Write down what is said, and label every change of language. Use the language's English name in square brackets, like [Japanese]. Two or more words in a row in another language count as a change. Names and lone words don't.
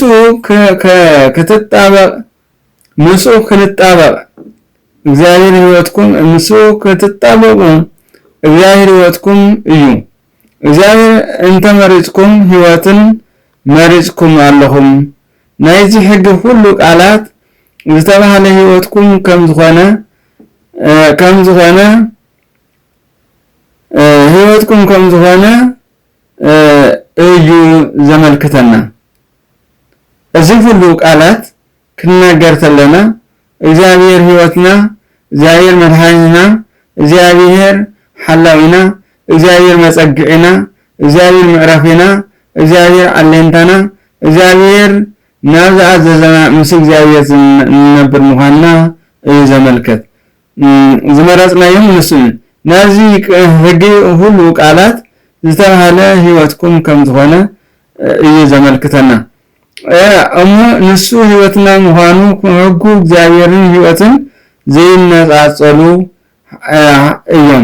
[Tigrinya] ክትጣበቅ ንሱ ክንጣበቅ እግዚአብሔር ህይወትኩም ንሱ ክትጣበቁ እግዚአብሔር ህይወትኩም እዩ እግዚአብሔር እንተ መሪጽኩም ህይወትን መሪጽኩም ኣለኹም ናይዚ ሕግ ሁሉ ቃላት ዝተባሃለ ህይወትኩም ከም ዝኾነ ህይወትኩም ከም ዝኾነ እዩ ዘመልክተና እዚ ሁሉ ቃላት ክናገር ተለና እግዚአብሔር ህይወትና እግዚአብሔር መድኃኒትና እግዚአብሔር ሓላዊና እግዚአብሔር መጸግዕና እግዚአብሔር ምዕራፊና እግዚአብሔር አለንታና እግዚአብሔር ናዛ አዘዘና ምስ እግዚአብሔር ነበር ምዃንና እዩ ዘመልክት ዝመረጽናዮም ንስን ናዚ ሕጊ ሁሉ ቃላት ዝተባሃለ ህይወትኩም ከም ዝኾነ እዩ ዘመልክተና እሞ ንሱ ህይወትና ምዃኑ ሕጉ እግዚአብሔርን ህይወትን ዘይነጻጸሉ እዮም